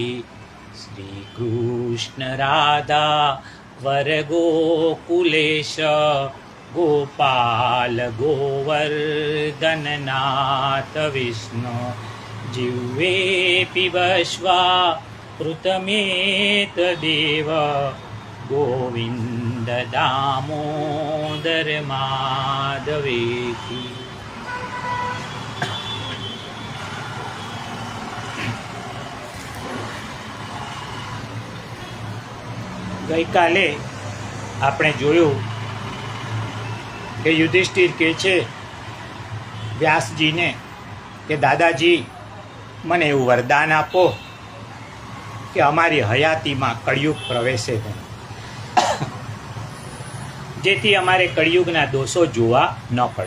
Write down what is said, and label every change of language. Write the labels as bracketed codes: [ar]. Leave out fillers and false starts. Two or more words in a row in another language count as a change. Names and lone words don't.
[sa] श्रीकृष्ण राधा वरगोकुलेश, गोपाल गोवर्धननाथ विष्णु। जिह्वे पिबस्वामृतमेतदेव, गोविन्द दामोदर माधवेति। [gu] ગઈકાલે આપણે જોયું કે યુધિષ્ઠિર કહે છે વ્યાસજીને કે દાદાજી મને એવું વરદાન આપો કે અમારી હયાતીમાં કળિયુગ પ્રવેશે નહીં, જેથી અમારે કળિયુગના દોષો જોવા ન પડે.